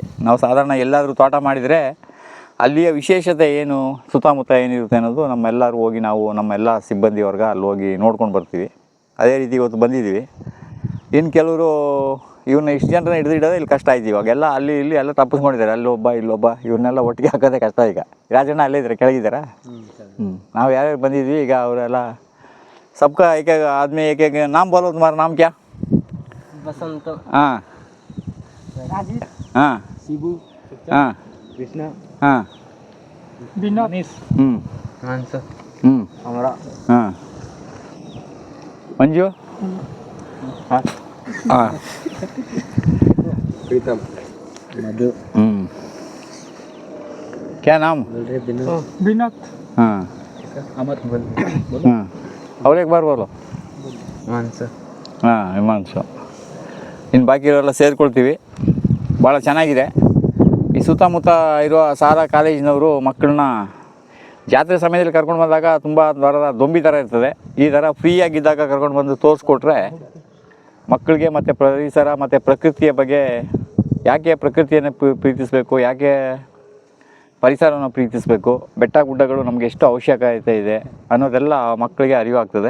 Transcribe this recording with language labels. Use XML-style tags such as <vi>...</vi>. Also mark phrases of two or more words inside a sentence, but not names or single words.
<kn>ನಾವು ಸಾಧಾರಣ ಎಲ್ಲಾದರೂ ತೋಟ ಮಾಡಿದರೆ ಅಲ್ಲಿಯ ವಿಶೇಷತೆ ಏನು, ಸುತ್ತಮುತ್ತ ಏನಿರುತ್ತೆ ಅನ್ನೋದು ನಮ್ಮೆಲ್ಲರೂ ಹೋಗಿ ನಾವು ನಮ್ಮೆಲ್ಲ ಸಿಬ್ಬಂದಿ ವರ್ಗ ಅಲ್ಲಿ ಹೋಗಿ ನೋಡ್ಕೊಂಡು ಬರ್ತೀವಿ. ಅದೇ ರೀತಿ ಇವತ್ತು ಬಂದಿದ್ದೀವಿ. ಇನ್ನು ಕೆಲವರು ಇವನ್ನ ಇಷ್ಟು ಜನರನ್ನ ಹಿಡಿದಿಡೋದೇ ಇಲ್ಲಿ ಕಷ್ಟ ಆಯ್ತು. ಇವಾಗೆಲ್ಲ ಅಲ್ಲಿ ಇಲ್ಲಿ ಎಲ್ಲ ತಪ್ಪಿಸ್ಕೊಂಡಿದ್ದಾರೆ, ಅಲ್ಲೊಬ್ಬ ಇಲ್ಲೊಬ್ಬ, ಇವನ್ನೆಲ್ಲ ಒಟ್ಟಿಗೆ ಹಾಕೋದೇ ಕಷ್ಟ. ಈಗ ರಾಜಣ್ಣ ಅಲ್ಲೇ ಇದ್ದಾರೆ, ಕೆಳಗಿದ್ದಾರಾ? ನಾವು ಯಾರ್ಯಾರು ಬಂದಿದ್ವಿ ಈಗ ಅವರೆಲ್ಲ</kn> <hi>सबका एक एक आदमी एक एक नाम बोलो. तुम्हारा नाम क्या? बसंत. हाँ, राजीव. हाँ, शिबू. हाँ, कृष्णा. हाँ, मनीष. हंस. अमरा. हाँ, मंजू. हाँ, हाँ, प्रीतम. मधु. क्या नाम? विनोद. हाँ, अमर. हाँ, और एक बार बोलो. हिमांशु.</hi> <kn>ಹಾಂ, ಹಿಮಾಂಶು. ಇನ್ನು ಬಾಕಿ ಇರೋರೆಲ್ಲ ಸೇರ್ಕೊಳ್ತೀವಿ. ಭಾಳ ಚೆನ್ನಾಗಿದೆ. ಈ ಸುತ್ತಮುತ್ತ ಇರುವ ಸಾರಾ ಕಾಲೇಜಿನವರು ಮಕ್ಕಳನ್ನ ಜಾತ್ರೆ ಸಮಯದಲ್ಲಿ ಕರ್ಕೊಂಡು ಬಂದಾಗ ತುಂಬ ಥರದ ದೊಂಬಿ ಥರ ಇರ್ತದೆ. ಈ ಥರ ಫ್ರೀಯಾಗಿದ್ದಾಗ ಕರ್ಕೊಂಡು ಬಂದು ತೋರಿಸ್ಕೊಟ್ರೆ ಮಕ್ಕಳಿಗೆ ಮತ್ತು ಪರಿಸರ ಮತ್ತು ಪ್ರಕೃತಿಯ ಬಗ್ಗೆ, ಯಾಕೆ ಪ್ರಕೃತಿಯನ್ನು ಪ್ರೀತಿಸಬೇಕು, ಯಾಕೆ ಪರಿಸರವನ್ನು ಪ್ರೀತಿಸಬೇಕು, ಬೆಟ್ಟ ಗುಡ್ಡಗಳು ನಮಗೆ ಎಷ್ಟು ಅವಶ್ಯಕತೆ ಇದೆ ಅನ್ನೋದೆಲ್ಲ ಮಕ್ಕಳಿಗೆ ಅರಿವಾಗ್ತದೆ.</kn>